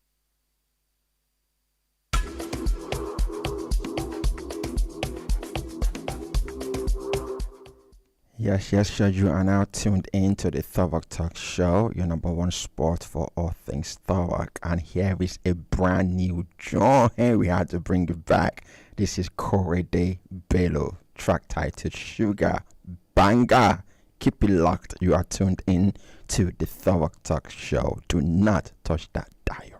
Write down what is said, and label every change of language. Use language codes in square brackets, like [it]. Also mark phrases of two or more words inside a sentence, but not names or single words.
[en] Yes, you are now tuned in to the Thurrock Talk Show, your number one spot for all things Thurrock. And here is a brand new joint. We had to bring it back. This is Kazeem Balogun, track titled Sugar Banger. Keep it locked. You are tuned in to the Thurrock Talk Show. Do not touch that dial.